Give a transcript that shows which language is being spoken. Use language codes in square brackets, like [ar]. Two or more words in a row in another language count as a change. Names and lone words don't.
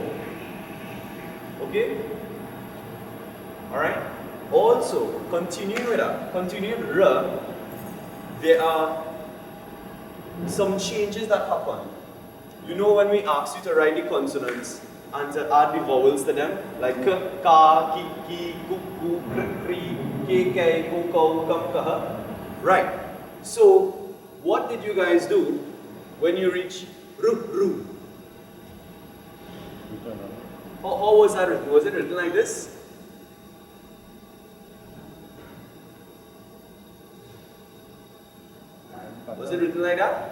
[en] Okay? Alright? Also, continuing with that, continuing with R, there are some changes that happen. You know when we ask you to write the consonants and to add the vowels to them, like k, ka, ki, ki, ku, ku, kri, kri, ke, ke, ko, ko, kam, kaha. Right. So, what did you guys do when you reach ru, ru? How was that written? Was it written like this? Was it written like that?